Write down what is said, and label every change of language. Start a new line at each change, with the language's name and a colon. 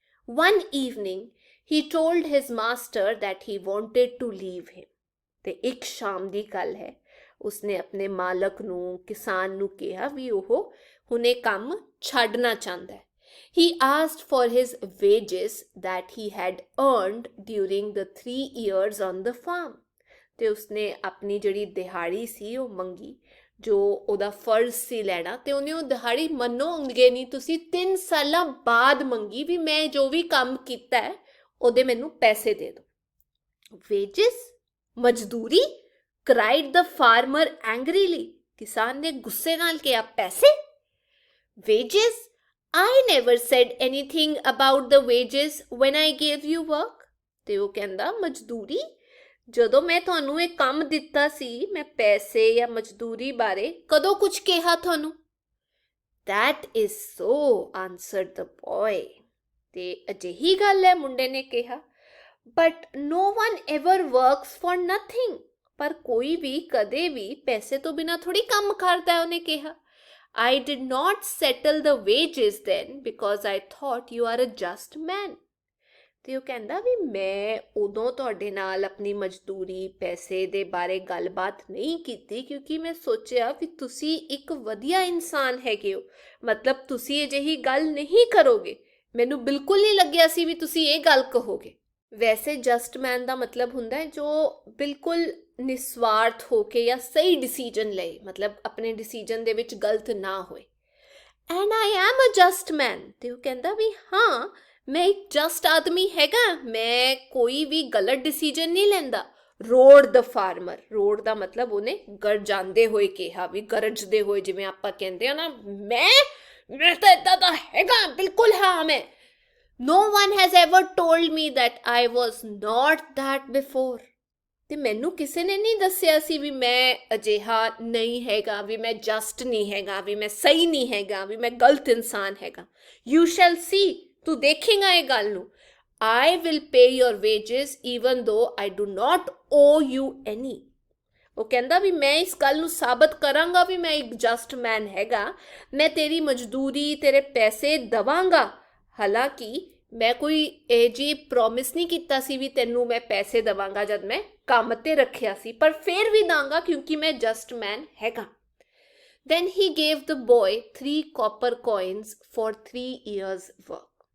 English: One evening, he told his master that he wanted to leave him.
Punjabi: ਤੇ ਇੱਕ ਸ਼ਾਮ ਦੀ ਗੱਲ ਹੈ, ਉਸਨੇ ਆਪਣੇ ਮਾਲਕ ਨੂੰ, ਕਿਸਾਨ ਨੂੰ ਕਿਹਾ ਵੀ ਉਹ ਹੁਣੇ ਕੰਮ ਛੱਡਣਾ ਚਾਹੁੰਦਾ ਹੈ।
English: He asked for his wages that he had earned during the 3 years on the farm.
Punjabi: ਤੇ ਉਸਨੇ ਆਪਣੀ ਜਿਹੜੀ ਦਿਹਾੜੀ ਸੀ ਉਹ ਮੰਗੀ, ਜੋ ਉਹਦਾ ਫਰਜ਼ ਸੀ ਲੈਣਾ, ਤੇ ਉਹਨੇ ਉਹ ਦਿਹਾੜੀ ਮੰਨੋਗੇ ਨਹੀਂ ਤੁਸੀਂ 3 ਸਾਲਾਂ ਬਾਅਦ ਮੰਗੀ ਵੀ ਮੈਂ ਜੋ ਵੀ ਕੰਮ ਕੀਤਾ ਹੈ ਉਹਦੇ ਮੈਨੂੰ ਪੈਸੇ ਦੇ ਦਿਓ।
English: Wages? ਮਜ਼ਦੂਰੀ? cried the farmer angrily.
Punjabi: ਕਿਸਾਨ ਨੇ ਗੁੱਸੇ ਨਾਲ ਕਿਹਾ, ਪੈਸੇ? Wages?
English: I never said anything about the wages when I gave you work.
Punjabi: ਤੇ ਉਹ ਕਹਿੰਦਾ, ਮਜ਼ਦੂਰੀ? ਜਦੋਂ ਮੈਂ ਤੁਹਾਨੂੰ ਇਹ ਕੰਮ ਦਿੱਤਾ ਸੀ ਮੈਂ ਪੈਸੇ ਜਾਂ ਮਜ਼ਦੂਰੀ ਬਾਰੇ ਕਦੋਂ ਕੁਝ ਕਿਹਾ ਤੁਹਾਨੂੰ? That is so, answered the boy. ਤੇ ਅਜਿਹੀ ਗੱਲ ਹੈ, ਮੁੰਡੇ ਨੇ ਕਿਹਾ।
English: But no one ever works for nothing.
Punjabi: ਪਰ ਕੋਈ ਵੀ ਕਦੇ ਵੀ ਪੈਸੇ ਤੋਂ ਬਿਨਾਂ ਥੋੜੀ ਕੰਮ ਕਰਦਾ ਹੈ, ਉਹਨੇ ਕਿਹਾ।
English: I did not settle the wages then because I thought you are a just man.
Punjabi: ਤੇ ਉਹ ਕਹਿੰਦਾ ਵੀ ਮੈਂ ਉਦੋਂ ਤੁਹਾਡੇ ਨਾਲ ਆਪਣੀ ਮਜ਼ਦੂਰੀ ਪੈਸੇ ਦੇ ਬਾਰੇ ਗੱਲਬਾਤ ਨਹੀਂ ਕੀਤੀ ਕਿਉਂਕਿ ਮੈਂ ਸੋਚਿਆ ਵੀ ਤੁਸੀਂ ਇੱਕ ਵਧੀਆ ਇਨਸਾਨ ਹੈਗੇ ਹੋ, ਮਤਲਬ ਤੁਸੀਂ ਅਜਿਹੀ ਗੱਲ ਨਹੀਂ ਕਰੋਗੇ। ਮੈਨੂੰ ਬਿਲਕੁਲ ਨਹੀਂ ਲੱਗਿਆ ਸੀ ਵੀ ਤੁਸੀਂ ਇਹ ਗੱਲ ਕਹੋਗੇ। ਵੈਸੇ ਜਸਟ ਮੈਨ ਦਾ ਮਤਲਬ ਹੁੰਦਾ ਹੈ ਜੋ ਬਿਲਕੁਲ ਨਿਸਵਾਰਥ ਹੋ ਕੇ ਜਾਂ ਸਹੀ ਡਿਸੀਜਨ ਲਏ, ਮਤਲਬ ਆਪਣੇ ਡਿਸੀਜਨ ਦੇ ਵਿੱਚ ਗਲਤ ਨਾ ਹੋਏ।
English: And I am a just man.
Punjabi: ਤੇ ਉਹ ਕਹਿੰਦਾ ਵੀ ਹਾਂ ਮੈਂ ਇੱਕ ਜਸਟ ਆਦਮੀ ਹੈਗਾ, ਮੈਂ ਕੋਈ ਵੀ ਗਲਤ ਡਿਸੀਜਨ ਨਹੀਂ ਲੈਂਦਾ।
English: rode the farmer,
Punjabi: ਰੋਡ ਦਾ ਮਤਲਬ ਉਹਨੇ ਗਰਜਾਂਦੇ ਹੋਏ ਕਿਹਾ, ਵੀ ਗਰਜਦੇ ਹੋਏ, ਜਿਵੇਂ ਆਪਾਂ ਕਹਿੰਦੇ ਆ ਨਾ, ਮੈਂ ਤਾਂ ਇੱਦਾਂ ਦਾ ਹੈਗਾ, ਬਿਲਕੁਲ ਹਾਂ ਮੈਂ।
English: No one has ever told me that I was not that before.
Punjabi: ਤੇ ਮੈਨੂੰ ਕਿਸੇ ਨੇ ਨਹੀਂ ਦੱਸਿਆ ਸੀ ਵੀ ਮੈਂ ਅਜਿਹਾ ਨਹੀਂ ਹੈਗਾ, ਵੀ ਮੈਂ ਜਸਟ ਨਹੀਂ ਹੈਗਾ, ਵੀ ਮੈਂ ਸਹੀ ਨਹੀਂ ਹੈਗਾ, ਵੀ ਮੈਂ ਗਲਤ ਇਨਸਾਨ ਹੈਗਾ।
English: You shall see,
Punjabi: ਤੂੰ ਦੇਖੇਗਾ ਇਹ ਗੱਲ ਨੂੰ।
English: I will pay your wages even though I do not owe you any.
Punjabi: ਉਹ ਕਹਿੰਦਾ ਵੀ ਮੈਂ ਇਸ ਗੱਲ ਨੂੰ ਸਾਬਤ ਕਰਾਂਗਾ ਵੀ ਮੈਂ ਇੱਕ ਜਸਟ ਮੈਨ ਹੈਗਾ, ਮੈਂ ਤੇਰੀ ਮਜ਼ਦੂਰੀ, ਤੇਰੇ ਪੈਸੇ ਦਵਾਂਗਾ। ਹਾਲਾਂਕਿ ਮੈਂ ਕੋਈ ਇਹ ਜੀ ਪ੍ਰੋਮਿਸ ਨਹੀਂ ਕੀਤਾ ਸੀ ਵੀ ਤੈਨੂੰ ਮੈਂ ਪੈਸੇ ਦੇਵਾਂਗਾ ਜਦ ਮੈਂ ਕੰਮ ਤੇ ਰੱਖਿਆ ਸੀ, ਪਰ ਫਿਰ ਵੀ ਦਾਂਗਾ ਕਿਉਂਕਿ ਮੈਂ ਜਸਟ ਮੈਨ ਹੈਗਾ।
English: Then he gave the boy 3 copper coins for 3 years work.